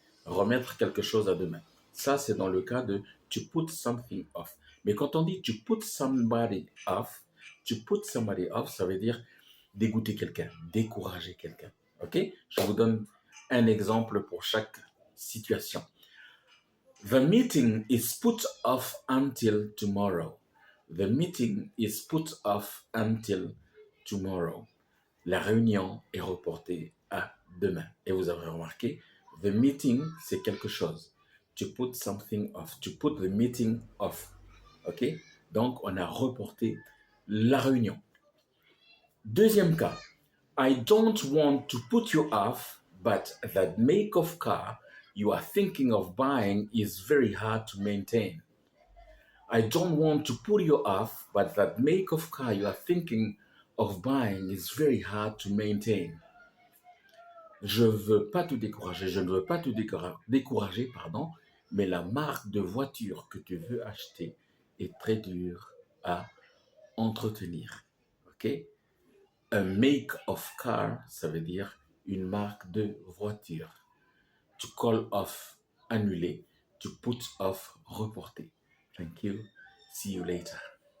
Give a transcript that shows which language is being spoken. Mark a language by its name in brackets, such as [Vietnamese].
[French] Remettre quelque chose à demain. Ça, c'est dans le cas de to put something off. Mais quand on dit to put somebody off, ça veut dire dégoûter quelqu'un, décourager quelqu'un. OK? Je vous donne un exemple pour chaque situation. [English] The meeting is put off until tomorrow. The meeting is put off until tomorrow. [French] La réunion est reportée à demain. Et vous avez remarqué, [English] the meeting, [French] c'est quelque chose. [English] To put something off. To put the meeting off. OK? [French] Donc, on a reporté la réunion. Deuxième cas. [English] I don't want to put you off, but that make of car you are thinking of buying is very hard to maintain. I don't want to put you off, but that make of car you are thinking of buying is very hard to maintain. [French] Je veux pas te décourager, je ne veux pas te décourager, mais la marque de voiture que tu veux acheter est très dure à entretenir. OK? [English] A make of car, [French] ça veut dire une marque de voiture. [English] To call off, annuler. To put off, reporter. Thank you. See you later.